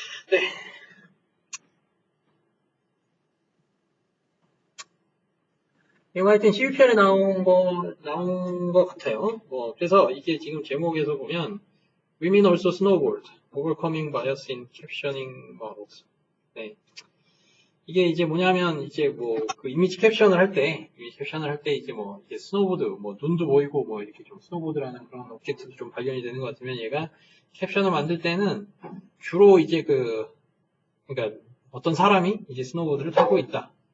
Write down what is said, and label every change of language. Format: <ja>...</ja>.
<ko>네. 이거 하여튼 CVPR에 나온 거 같아요. 뭐, 그래서 이게 지금 제목에서 보면,</ko> <en>Women also snowboard, overcoming bias in captioning models.</en> <ko>네. 이게 이제 뭐냐면, 이제 뭐, 그 이미지 캡션을 할 때 이제 뭐, 이제 스노보드, 뭐, 눈도 보이고, 뭐, 이렇게 좀 스노보드라는 그런 오브젝트도 좀 발견이 되는 것 같으면 얘가 캡션을 만들 때는 주로 이제 그러니까 어떤 사람이 이제 스노보드를 타고 있다.</ko>